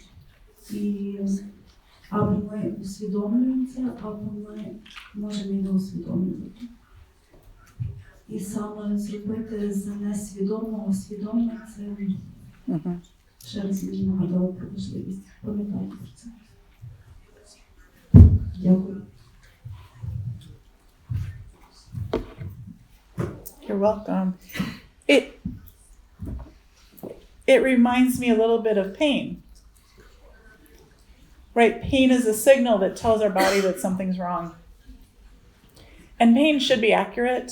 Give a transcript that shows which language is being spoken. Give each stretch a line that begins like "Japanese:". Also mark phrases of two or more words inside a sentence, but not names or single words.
Ukrainian: І або ми усвідомлюємо це, або ми можемо і не усвідомлювати. І саме зробити з несвідомого свідоме – це ще раз мені нагадало про важливість. Пам'ятайте про це. Дякую.
English: You're welcome. It reminds me a little bit of pain. Right? Pain is a signal that tells our body that something's wrong. And pain should be accurate.